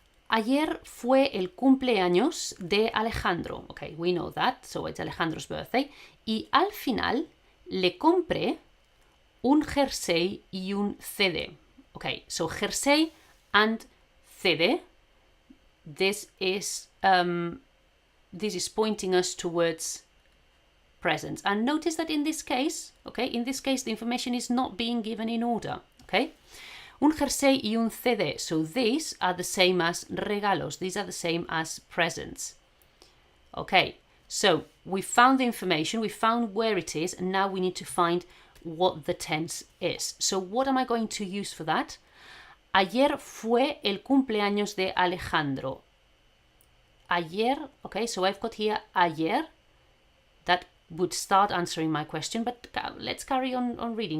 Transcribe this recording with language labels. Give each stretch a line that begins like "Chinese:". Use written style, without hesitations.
Spanish: Ayer fue el cumpleaños de Alejandro.
English: Okay, we know that, so it's Alejandro's birthday.
Spanish: Y al final le compré un jersey y un CD.
English: Okay, so jersey and CD. This is pointing us towards presents. And notice that in this case, the information is not being given in order. Okay.
Spanish: Un jersey y un CD.
English: So these are the same as regalos. These are the same as presents. Okay, so we found the information, we found where it is, and now we need to find what the tense is. So what am I going to use for that?
Spanish: Ayer fue el cumpleaños de Alejandro.
English: Ayer, okay, so I've got here ayer. That would start answering my question, but let's carry on reading.